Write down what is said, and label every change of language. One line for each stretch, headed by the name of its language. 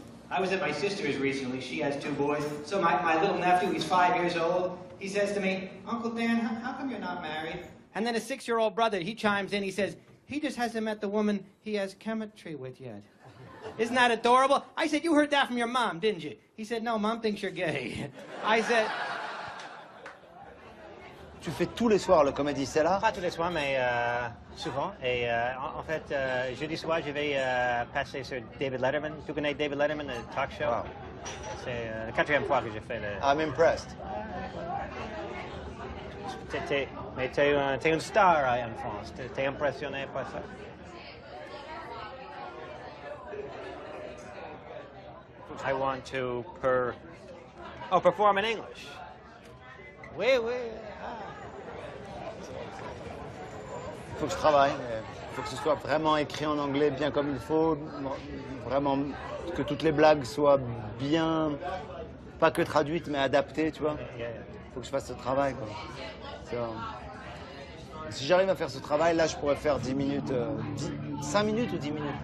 English: I was at my sister's recently. She has 2 boys. So my little nephew, he's 5 years old. He says to me, Uncle Dan, how come you're not married? And then a 6-year-old brother, he chimes in. He says, he just hasn't met the woman he has chemistry with yet. Isn't that adorable? I said, you heard that from your mom, didn't you? He said, no, Mom thinks you're gay. I said...
French: Tu fais tous les soirs le Comedy Cellar? Pas tous les soirs, mais souvent. Et en fait, jeudi soir, je vais passer sur David Letterman. Tu connais David Letterman, le talk show?
English: Wow.
French: C'est la 4e fois que je fais le...
English: I'm impressed.
French: Mais t'es une star en France. T'es impressionné par ça?
English: I want to perform in English.
French: Oui, oui. Il faut que je travaille. Il faut que ce soit vraiment écrit en anglais, bien comme il faut. Vraiment que toutes les blagues soient bien, pas que traduites, mais adaptées, tu vois. Il faut que je fasse ce travail, quoi. Si j'arrive à faire ce travail, là, je pourrais faire 10 minutes, 5 minutes ou 10 minutes?